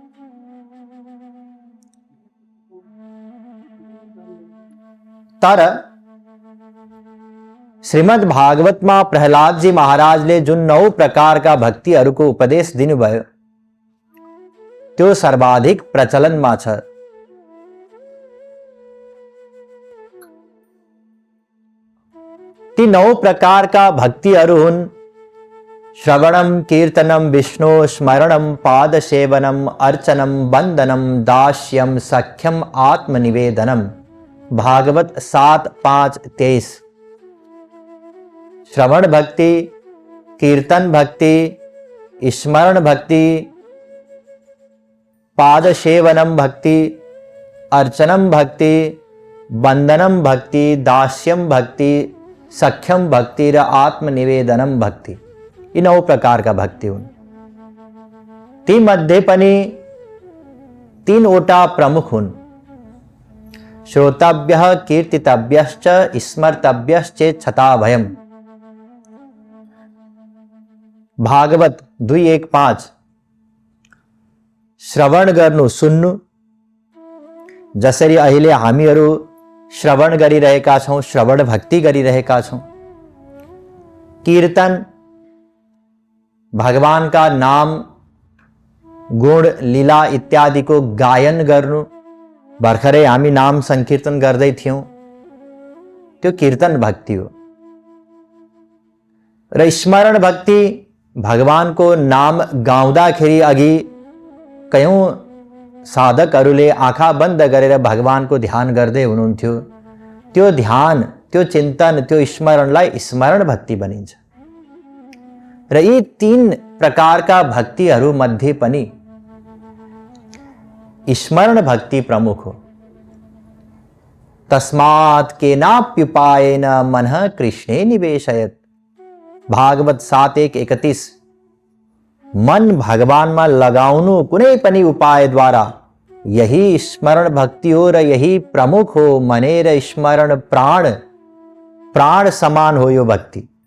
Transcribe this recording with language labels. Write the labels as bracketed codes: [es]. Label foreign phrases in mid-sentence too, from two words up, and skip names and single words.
[ne] तर श्रीमद् भागवतमा प्रहलाद जी महाराजले जुन 9 प्रकारका भक्तिहरूको उपदेश दिनुभयो त्यो सर्वाधिक प्रचलनमा छ। ती 9 प्रकारका भक्तिहरू हुन् [sa] श्रवणम कीर्तनम विष्णु स्मरणम पादसेवनम अर्चनम वंदनम दास्यम सख्यम आत्मनिवेदनम। [ne] भागवत 7:5-23। श्रवण भक्ति, कीर्तन भक्ति, स्मरण भक्ति, पादसेवनम भक्ति, अर्चनम भक्ति, वंदनम भक्ति, दास्यम भक्ति, सख्यम भक्ति र आत्मनिवेदनम भक्ति। [hi] ये 9 प्रकार का भक्ति हुन्। [ne] ती मध्ये पनि 3 वटा प्रमुख हुन्। [sa] श्रोतव्यः कीर्तितव्यश्च स्मर्तव्यश्चेच्छता भयम्। [ne] भागवत 2:1-5। श्रवण गर्नु सुन्नु, जसरी अहिले हामीहरू श्रवण गरिरहेका छौं, श्रवण भक्ति गरिरहेका छौं। कीर्तन, भगवान का नाम गुण लीला इत्यादि को गायन गर्नु। भर्खरै हामी नाम संकीर्तन गर्दै थियौं, त्यो कीर्तन भक्ति हो। र स्मरण भक्ति, भगवान को नाम गाउँदाखेरि अघि कयौं साधकहरूले आँखा बन्द गरेर भगवान को ध्यान गर्दै हुनुहुन्थ्यो। त्यो ध्यान, त्यो चिन्तन, त्यो स्मरणलाई स्मरण भक्ति भनिन्छ। र यी 3 प्रकारका भक्तिहरू मध्ये पनि स्मरण भक्ति प्रमुख हो। [sa] तस्मात् केनाप्युपायेन मनः कृष्णे निवेशयत्। [ne] भागवत 7:1-31। मन भगवानमा लगाउनु कुनै पनि उपायद्वारा यही स्मरण भक्ति हो र यही प्रमुख हो। मनेर स्मरण प्राण, प्राण समान हो यो भक्ति।